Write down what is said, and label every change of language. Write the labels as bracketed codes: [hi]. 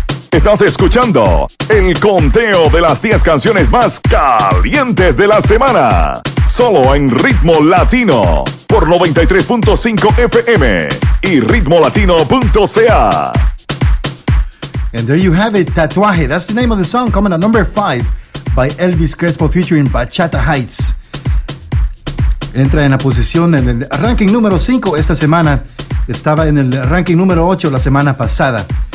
[es] Estás escuchando el conteo de las 10 canciones más calientes de la semana. Solo en Ritmo Latino por 93.5 FM y ritmolatino.ca. [en] And there you have it, Tatuaje. That's the name of the song coming at number 5 by Elvis Crespo featuring Bachata Heights. [es] Entra en la posición en el ranking número 5 esta semana. Estaba en el ranking número 8 la semana pasada.